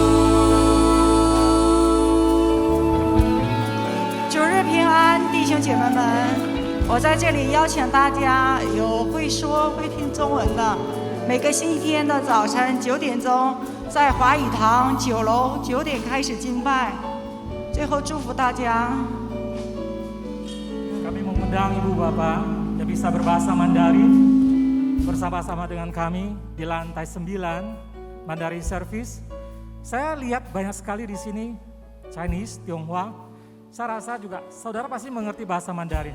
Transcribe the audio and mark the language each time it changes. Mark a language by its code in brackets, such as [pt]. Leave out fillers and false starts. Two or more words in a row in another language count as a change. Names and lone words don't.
[zh] 主日平安，弟兄姐妹们，我在这里邀请大家，有会说会听中文的，每个星期天的早晨9点钟，在华语堂9楼9点开始敬拜。最后祝福大家。 [id] 感 kami mengundang Ibu Bapak yang bisa berbahasa Mandarin bersama-sama dengan kami di lantai 9 [en] Mandarin Service. [id] Saya lihat banyak sekali di sini Chinese, Tionghoa. Saya rasa juga saudara pasti mengerti bahasa Mandarin.